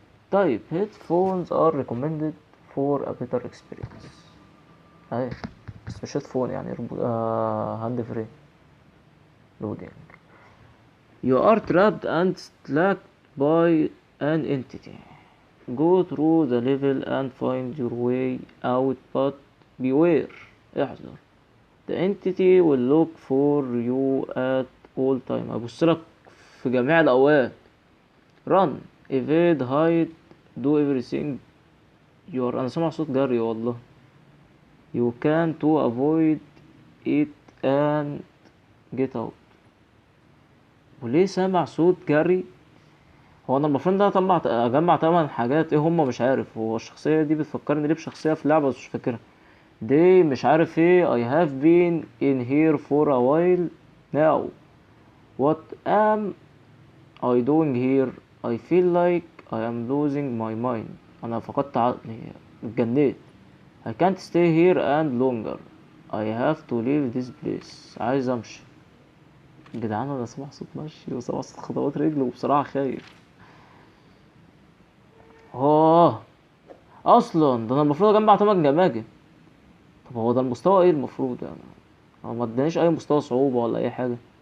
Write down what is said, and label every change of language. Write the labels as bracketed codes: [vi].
[ar] طيب [en] headphones are recommended for a better experience. [ar] اهي بس مش headphone يعني هاند فري loading. [en] You are trapped and slacked by an entity. Go through the level and find your way out, but beware. [ar] احذر. [en] The entity will look for you at all time. [ar] هيبصلك في جميع الأوقات. [en] Run, evade, hide, do everything you are. [ar] أنا سامع صوت جري والله. [en] You can to avoid it and get out. [ar] وليه سامع صوت جري؟ هو انا المفروض ده اجمع 8 حاجات، ايه هما مش عارف. هو الشخصية دي بتفكرني ليه بشخصية في لعبة بس مش فاكرها. دي مش عارف ايه. [en] I have been in here for a while now. What am I doing here? I feel like I am losing my mind. [ar] انا فقدت عقلي، اتجنيت. [en] I can't stay here and longer. I have to leave this place. [ar] عايز امشي. جدعان انا سامع صوت مشي وسامع صوت خطوات رجل، وبصراحة خايف. اه اصلا ده انا المفروض اجمع 8 جماجم. طب هو ده المستوى ايه المفروض يعني؟ هو ما ادانيش اي مستوى صعوبة ولا اي حاجة.